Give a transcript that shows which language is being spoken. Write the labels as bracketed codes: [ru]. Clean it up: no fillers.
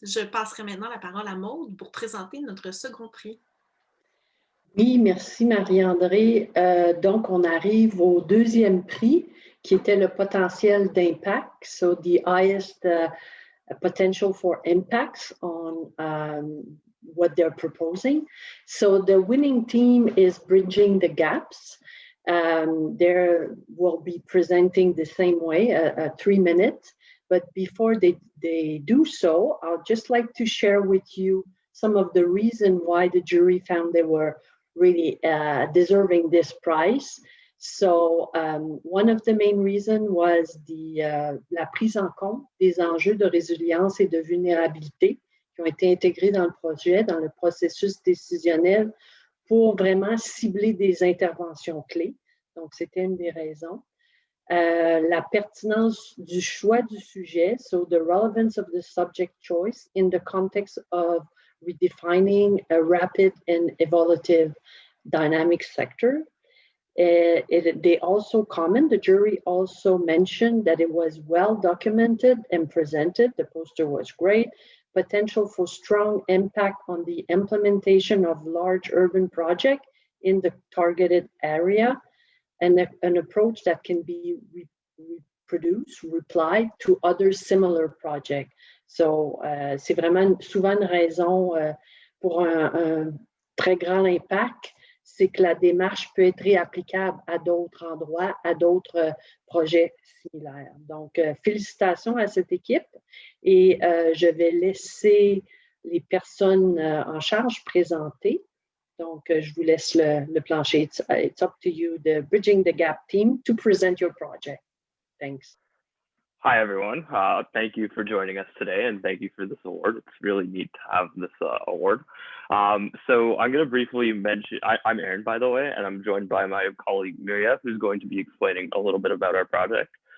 [fr] Je passerai maintenant la parole à Maude pour présenter notre second prix. Oui, merci Marie-André. Donc, on arrive au deuxième prix, qui était le potentiel d'impact. [en] So, the highest potential for impacts on what they're proposing. So, the winning team is Bridging the Gaps. They will be presenting the same way, 3 minutes. But before they do so, I'd just like to share with you some of the reason why the jury found they were really deserving this prize. So one of the main reasons was [fr] la prise en compte des enjeux de résilience et de vulnérabilité qui ont été intégrés dans le projet, dans le processus décisionnel pour vraiment cibler des interventions clés. Donc, c'était une des raisons. La pertinence du choix du sujet, [en] so the relevance of the subject choice in the context of redefining a rapid and evolutive dynamic sector. They also comment, the jury also mentioned that it was well documented and presented. The poster was great. Potential for strong impact on the implementation of large urban projects in the targeted area, and an approach that can be reproduced, replied to other similar projects. [fr] So, c'est vraiment souvent une raison pour un très grand impact, c'est que la démarche peut être réapplicable à d'autres endroits, à d'autres projets similaires. Donc, félicitations à cette équipe et je vais laisser les personnes en charge présenter. Donc, je vous laisse le plancher. [en] It's up to you, the Bridging the Gap team, to present your project. Thanks. Hi, everyone. Thank you for joining us today, and thank you for this award. It's really neat to have this award. So I'm going to briefly mention, I'm Aaron, by the way, and I'm joined by my colleague Miria, who's going to be explaining a little bit about our project.